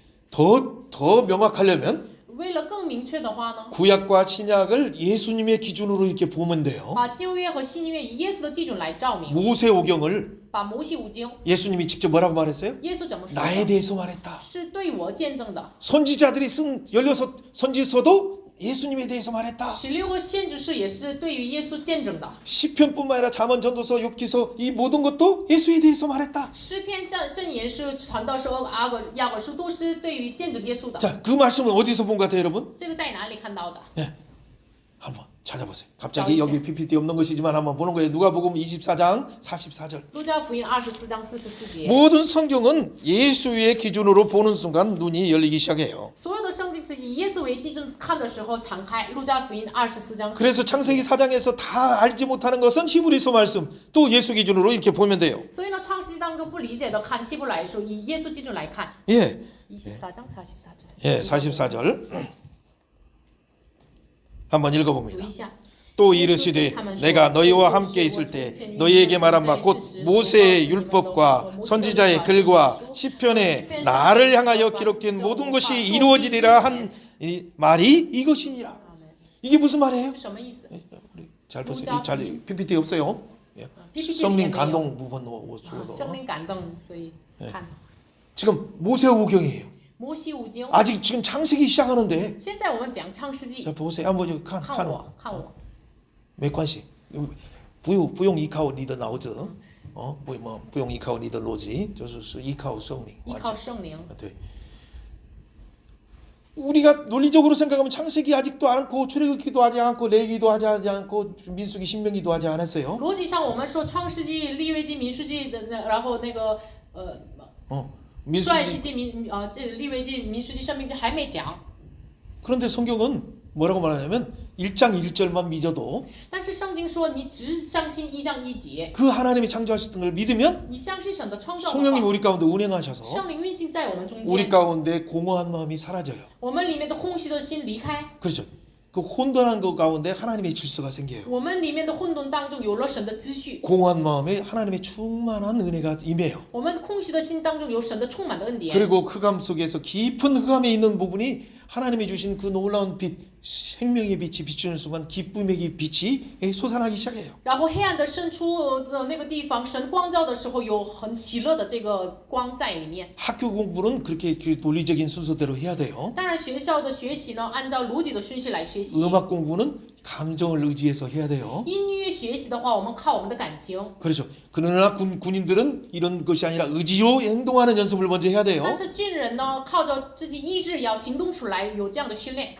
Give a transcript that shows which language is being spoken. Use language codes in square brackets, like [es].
[ko] 더 명확하려면 [zh] 为了更明确的话呢， [ko] 구약과 신약을 예수님의 기준으로 이렇게 보면 돼요. [zh] 把旧约和新约以耶稣的基准来照明， [ko] 모세오경을 [zh] 把摩西五经， [ko] 예수님이 직접 뭐라고 말했어요? [zh] 耶稣怎么说 [ko] 나에 [zh] 的？ [ko] 대해서 말했다. [zh] 是对我见证的。 [ko] 선지자들이 쓴 16 선지서도 예수님에 대해서 말했다. [zh] 16个先知书也是对于耶稣见证的。 [ko] 시편뿐만 아니라 잠언, 전도서, 욥기서 이 모든 것도 예수에 대해서 말했다. [zh] 诗篇箴言书、传道书、雅各书都是对于见证耶稣的。 [ko] 자, 그 말씀은 어디서 본 것 같아요, 여러분? [zh] 这个在哪里看到的？ [ko] 예. 한번 찾아보세요. 갑자기 여기 PPT 없는 것이지만 한번 보는 거예요. 누가복음 24장 44절. [zh] 路加福音24章44节。 [ko] 모든 성경은 예수의 기준으로 보는 순간 눈이 열리기 시작해요. [zh] 所有的圣经是以耶稣为基准看的时候敞开。路加福音24章。 [ko] 그래서 창세기 4장에서 다 알지 못하는 것은 히브리서 말씀 또 예수 기준으로 이렇게 보면 돼요. [zh] 所以呢，创世纪当中不理解的看希伯来书，以耶稣基准来看。 [ko] 예. 24장 44절。 예, 44절. 한번 [zh] 读 [ko] 읽어봅니다. [zh] 一下。 [ko] 또 이르시되 내가 너희와 함께 있을 때 너희에게 말한 바 곧 모세의 율법과 선지자의 글과 시편에 나를 향하여 기록된 모든 것이 이루어지리라 한 이 말이 이것이니라. 이게 무슨 말이에요? [zh] 是什么意思？ [ko] 우리 잘 보세요. 잘 PPT 없어요. 예. 성령 감동 부분 주어도. [zh] 圣灵感动，所以看。 [ko] 지금 모세오경이에요. [zh] 摩西五经。 [ko] 아직 지금 창세기 시작하는데. [zh] 现在我们讲创世纪。 [ko] 자 보세요. 한번 [zh] 看我，看我。 [ko] 몇 관씩 [zh] 不用依靠你的脑子，不用依靠你的逻辑，就是依靠圣灵。依靠圣灵。 [ko] 네. 우리가 논리적으로 생각하면 창세기 아직도 않고 출애굽기도 하지 않고 레위기도 하지 않고 민수기 신명기도 하지 않았어요. [zh] 逻辑上，我们说创世纪、利未记、民数记的，然后那个传记 [ko] 민수기 [zh] 记、这利未记、民数记、申命记还没讲。 [ko] 그런데 성경은 뭐라고 말하냐면 1장 1절만 믿어도 [zh] 但是圣经说，你只相信1章1节， [ko] 그 하나님이 창조하셨던 걸 믿으면 [zh] 你相信神的创造的 [ko] 성령님 [zh] 话， [ko] 우리 가운데 운행하셔서 [zh] 圣灵运行在我们中 [ko] 우리 [zh] 间， [ko] 가운데 공허한 마음이 사라져요. [zh] 我们里面的空虚的心离开， [ko] 그렇죠. 그 혼돈한 것 가운데 하나님의 질서가 생겨요. [zh] 我们里面的混沌当中有了神的秩序， [ko] 공허한 마음에 하나님의 충만한 은혜가 임해요. [zh] 我们空虚的心当中有神的充满的恩典。 [ko] 그리고 흑암 속에서 깊은 흑암에 있는 부분이 하나님이 주신 그 놀라운 빛, 생명의 빛이 비추는 순간 기쁨의 빛이 솟아나기 시작해요. [zh] 然后黑暗的深处的那个地方，神光照的时候，有很喜乐的这个光在里面。 [ko] 학교 공부는 그렇게 그 논리적인 순서대로 해야 돼요. [zh] 当然，学校的学习呢，按照逻辑的顺序来学习。 [ko] 음악 공부는 감정을 의지해서 해야 돼요. [zh] 音乐学习的话，我们靠我们的感情。 [ko] 그렇죠. 그러나 군인들은 이런 것이 아니라 의지로 행동하는 연습을 먼저 해야 돼요. [zh] 但是军人呢，靠着自己意志要行动出来，有这样的训练。